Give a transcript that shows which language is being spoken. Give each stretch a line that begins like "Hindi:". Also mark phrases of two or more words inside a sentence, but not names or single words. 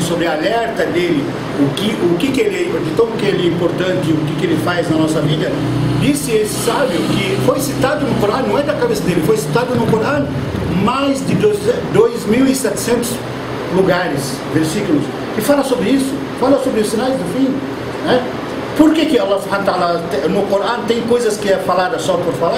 Portuguese: sobre a alerta dele, o que ele é, de tão que ele é importante, o que ele faz na nossa vida, disse esse sábio que foi citado no Corão, não é da cabeça dele, foi citado no Corão mais de 2.700 lugares, versículos, que fala sobre isso, fala sobre os sinais do fim, né? Por que Allah
Arabic: سبحانه وتعالى
Portuguese: no Corão tem coisas que é falada só por falar?